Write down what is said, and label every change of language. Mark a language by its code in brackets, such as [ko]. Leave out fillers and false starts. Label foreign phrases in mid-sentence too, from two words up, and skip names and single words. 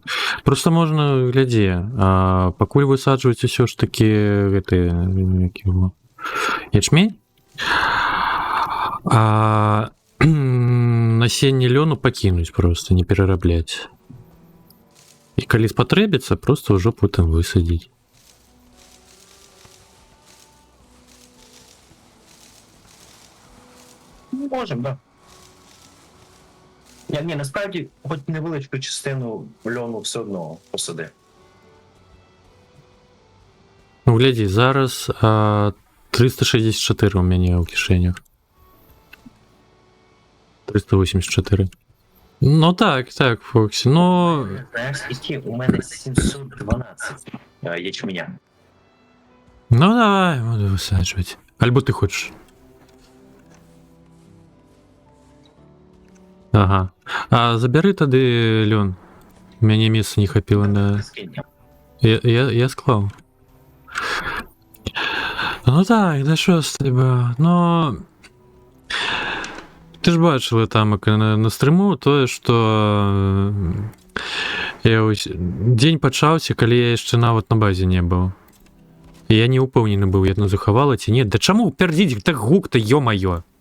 [ru] Просто можно, гляди, [be] пакуль высаджваеце все ж таки гэты ячмень, насенне лёну пакінуць просто, не перарабляць. І калі спатрэбіцца, просто ўжо потым высадзіць. [uk] Можемо, так. Ні, насправді, хоч невеличку частину льону все одно посади. [be] Ну, гляди, зараз 364 у мяне ў кішэнях. 384. [uk] Ну так, Фоксі, ну... Знаєш, скільки? У мене 712 ячменя. [be] Ну давай, буду высаджваць. Альбо ты хочаш? Ага. А забяры тады лён. У мяне месца не хапіла на... Я склаў. [uk] Ну так, да що з тебе? Ну... [be] Ты ж бачила там на стрыму тое, што... Дзень пачаўся, калі я яшчэ нават на базе не быў. І я не упэўнены быў, яна захавала ці не. Да чаму пярдзіць так гук-то, ё-маё?